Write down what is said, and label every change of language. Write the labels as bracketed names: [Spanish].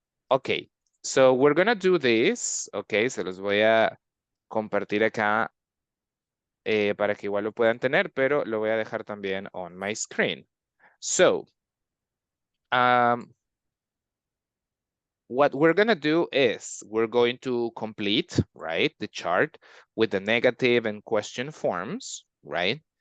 [English] Okay, so we're gonna do this. [Spanish] Okay, se los voy a compartir acá para que igual lo puedan tener, pero lo voy a dejar también [English] on my screen. So, what we're gonna do is we're going to complete, right, the chart with the negative and question forms, right?